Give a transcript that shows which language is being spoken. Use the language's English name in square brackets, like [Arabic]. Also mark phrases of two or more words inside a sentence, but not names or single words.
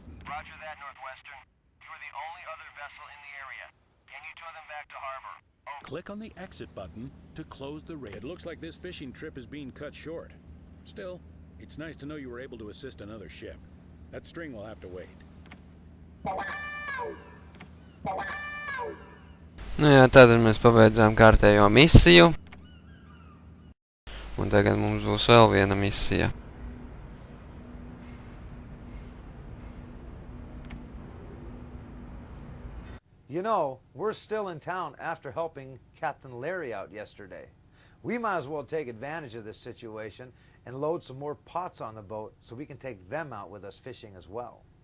[English] Roger that, Northwestern. You are the only other vessel in the area. Can you tow them back to harbor? Over. Click on the Exit button to close the radio. It looks like this fishing trip is being cut short. Still, it's nice to know you were able to assist another ship. That string will have to wait. [Latvian] Nu jā, tad mēs pabeidzām kārtējo misiju. Un tagad mums būs vēl viena misija. [English] You know, we're still in town after helping Captain Larry out yesterday. We might as well take advantage of this situation and load some more pots on the boat so we can take them out with us fishing as well.